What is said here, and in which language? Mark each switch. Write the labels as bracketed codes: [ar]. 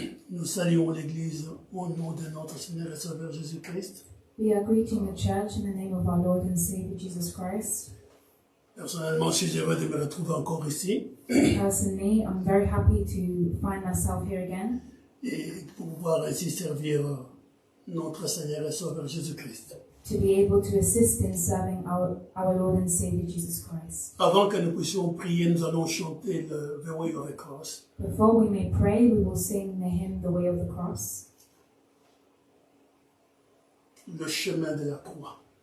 [fr] Nous saluons l'Église au nom de notre Seigneur et Sauveur Jésus-Christ. [en] We are greeting the church in the name of our Lord and Savior Jesus Christ. [fr] Personnellement, je suis heureux de me retrouver encore ici [en] Personally, I'm very happy to find myself here again [fr] et de pouvoir ainsi servir notre Seigneur et Sauveur Jésus-Christ. [en] to be able to assist in serving our Lord and Savior Jesus Christ. [fr] Avant que nous puissions prier, nous allons chanter le The Way of the Cross. [en] Before we may pray, we will sing the hymn, The Way of the Cross. [fr] Le chemin de la croix.